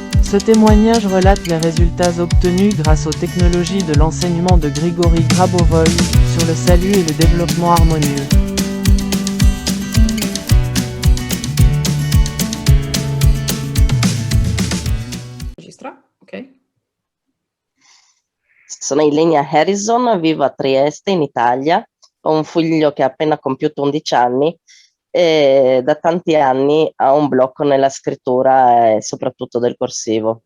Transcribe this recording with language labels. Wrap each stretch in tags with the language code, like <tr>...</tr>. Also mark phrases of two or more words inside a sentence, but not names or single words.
<fr>Ce témoignage relate les résultats obtenus grâce aux technologies de l'enseignement de Grigory Grabovoy sur le salut et le développement harmonieux.</fr> <it>Sono Ilenia Harrison, vivo a Trieste in Italia, ho un figlio che ha appena compiuto 11 anni e da tanti anni ha un blocco nella scrittura e soprattutto del corsivo.</it>